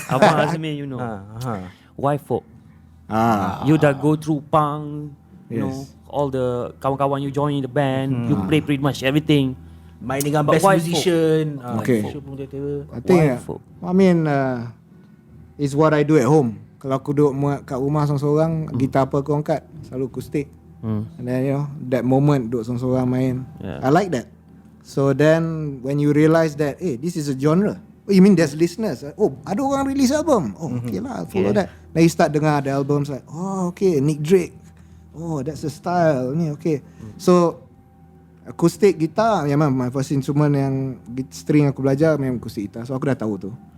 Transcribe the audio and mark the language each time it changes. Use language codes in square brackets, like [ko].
[en] Abang Azmyl Yunor. Why folk? You dah go through punk, all the [ms] kawan-kawan [en] you join the band, you play pretty much everything. [ms] Main dengan [en] best musician. Okay. I think I mean it's what I do at home. [ms] Kalau aku duduk kat rumah seorang-seorang, gitar apa aku angkat, selalu akustik. [en] And then that moment [ms] duduk seorang-seorang main, [en] I like that. So then when you realise that this is a genre. Oh, you mean there's listeners? [ms] Ada orang [en] release album. Okay lah, I'll follow that. Then you start [ms] dengar [en] the albums like, okay, Nick Drake. That's the style ni, okay. So acoustic guitar memang my first instrument [ms] yang string aku belajar memang [en] acoustic guitar. So [ms] aku dah tahu tu.